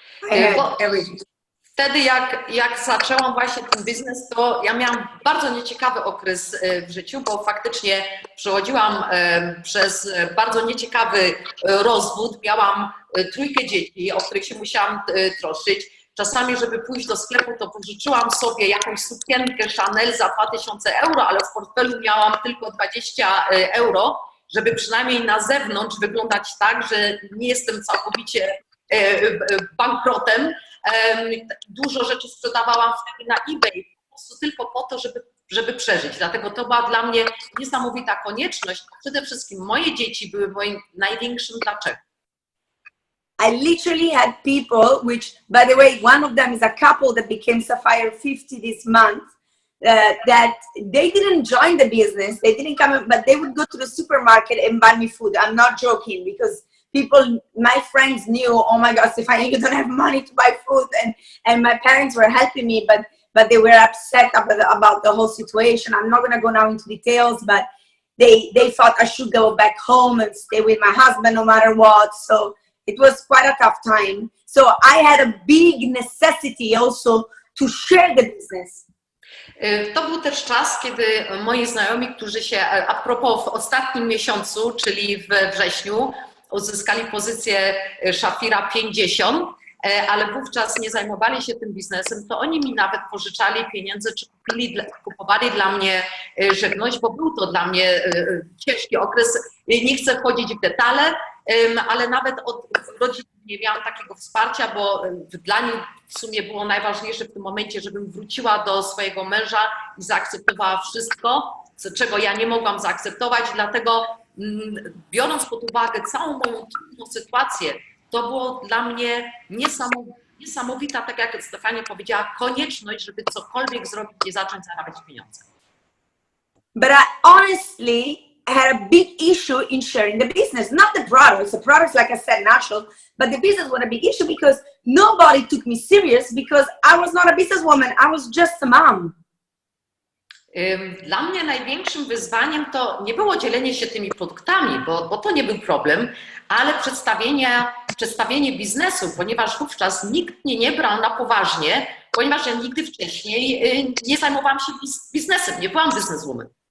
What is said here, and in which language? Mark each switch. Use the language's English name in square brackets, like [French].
[English] I had everything. [Polish] Wtedy jak zaczęłam właśnie ten biznes, to ja miałam bardzo nieciekawy okres w życiu, bo faktycznie przechodziłam przez bardzo nieciekawy rozwód. Miałam 3 dzieci, o których się musiałam troszczyć. Czasami, żeby pójść do sklepu, to pożyczyłam sobie jakąś sukienkę Chanel za 2000 euro, ale w portfelu miałam tylko 20 euro, żeby przynajmniej na zewnątrz wyglądać tak, że nie jestem całkowicie bankrotem. Dużo rzeczy sprzedawałam wtedy na eBay, po prostu tylko po to, żeby przeżyć. Dlatego to była dla mnie niesamowita konieczność. Przede wszystkim moje dzieci były moim największym dlaczego. [English] I literally had people, which, by the way, one of them is a couple that became Sapphire 50 this month, that they didn't join the business, they didn't come, but they would go to the supermarket and buy me food. I'm not joking, because people, my friends knew, oh my God, Stefania, you don't have money to buy food, and my parents were helping me, but they were upset about the whole situation. I'm not going to go now into details, but they thought I should go back home and stay with my husband no matter what. So it was quite a tough time. So I had a big necessity also to share the business. [Polish] To był też czas, kiedy moi znajomi, którzy się a propos w ostatnim miesiącu, czyli we wrześniu, uzyskali pozycję Szafira 50, ale wówczas nie zajmowali się tym biznesem, to oni mi nawet pożyczali pieniądze, czy kupowali dla mnie żywność, bo był to dla mnie ciężki okres. Nie chcę wchodzić w detale, ale nawet od rodziców nie miałam takiego wsparcia, bo dla nich w sumie było najważniejsze w tym momencie, żebym wróciła do swojego męża i zaakceptowała wszystko, czego ja nie mogłam zaakceptować, dlatego biorąc pod uwagę całą moją trudną sytuację, to było dla mnie niesamowita, tak jak Stefania powiedziała, konieczność, żeby cokolwiek zrobić i zacząć zarabiać pieniądze. [English] But I honestly had a big issue in sharing the business, not the products. The products, like I said, natural, but the business was a big issue because nobody took me serious because I was not a businesswoman. I was just a mom. [Polish] Dla mnie największym wyzwaniem to nie było dzielenie się tymi produktami, bo to nie był problem, ale przedstawienie biznesu, ponieważ wówczas nikt mnie nie brał na poważnie, ponieważ ja nigdy wcześniej nie zajmowałam się biznesem, nie byłam businesswoman.